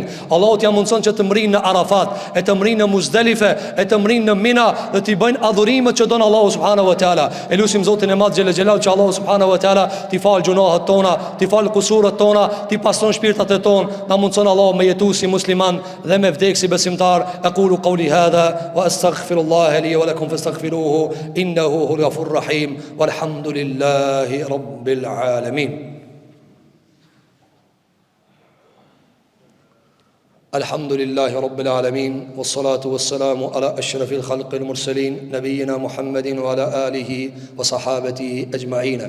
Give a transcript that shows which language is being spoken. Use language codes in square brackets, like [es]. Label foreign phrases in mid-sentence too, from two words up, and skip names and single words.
[sq] Allahu t'ia mundson që të mrinë në Arafat, e të mrinë në Muzdalife, e të mrinë në Mina dhe t'i bëjnë adhurimet që don Allahu [ar] subhanahu wa taala. [sq] E lutim Zotin e Madh xhelel xhelal që Allahu [ar] subhanahu wa taala [sq] t'i fal gjunohat tona, t'i fal kusuret tona, t'i pastron shpirtat e tona. Na mundson Allahu me jetu si musliman dhe me vdek si besimtar. [ar] أقول قولي هذا وأستغفر الله لي ولكم فاستغفروه إنه هو الغفور الرحيم. والحمد لله رب العالمين. الحمد لله رب العالمين والصلاة والسلام على أشرف الخلق المرسلين نبينا محمد وعلى آله وصحابته أجمعين.